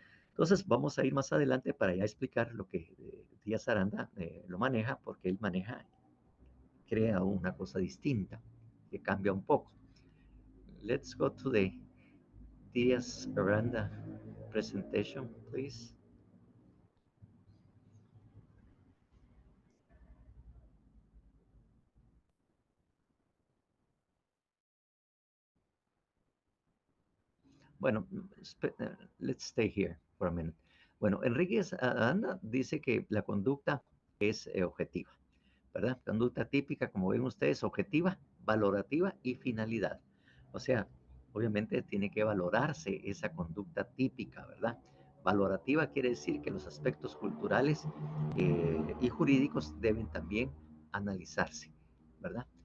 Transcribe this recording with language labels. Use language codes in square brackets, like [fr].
[es] Entonces vamos a ir más adelante para ya explicar lo que Díaz Aranda lo maneja, porque él crea una cosa distinta, que cambia un poco. [en] Let's go to the Díaz Aranda presentation, please. Bueno, let's stay here for a minute. [es] Bueno, Enríquez Aranda dice que la conducta es objetiva, ¿verdad? Conducta típica, como ven ustedes, objetiva, valorativa y finalidad. O sea, obviamente tiene que valorarse esa conducta típica, ¿verdad? Valorativa quiere decir que los aspectos culturales y jurídicos deben también analizarse, ¿verdad?